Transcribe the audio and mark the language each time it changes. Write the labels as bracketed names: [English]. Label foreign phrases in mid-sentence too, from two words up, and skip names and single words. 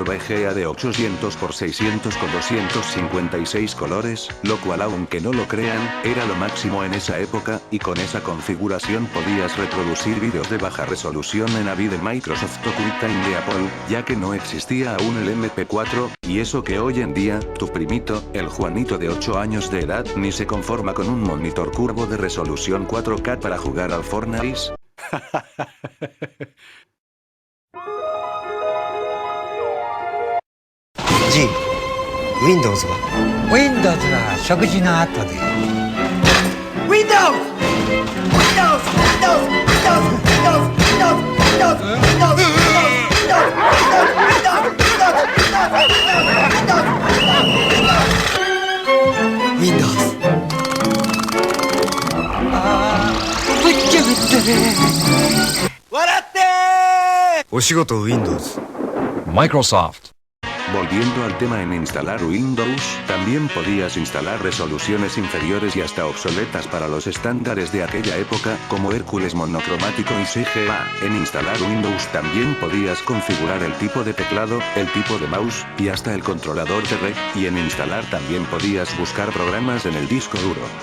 [Spanish] VGA de 800 x 600 con 256 colores, lo cual aunque no lo crean, era lo máximo en esa época, y con esa configuración podías reproducir vídeos de baja resolución en AVI de Microsoft o QuickTime de Apple, ya que no existía aún el MP4, y eso que hoy en día, tu primito, el Juanito de 8 años de edad, ni se conforma con un monitor curvo de resolución 4K para jugar al Fortnite. [Japanese] G、Windows は Windows は食事の後で Windows! Windows! Windows! Windows! Windows! Windows! Windows! あー、ぶっちゃぶったね。笑ってー！お仕事 Windows。 Microsoft. [Spanish] Volviendo al tema en instalar Windows, también podías instalar resoluciones inferiores y hasta obsoletas para los estándares de aquella época, como Hércules monocromático y CGA. En instalar Windows también podías configurar el tipo de teclado, el tipo de mouse, y hasta el controlador de red, y en instalar también podías buscar programas en el disco duro.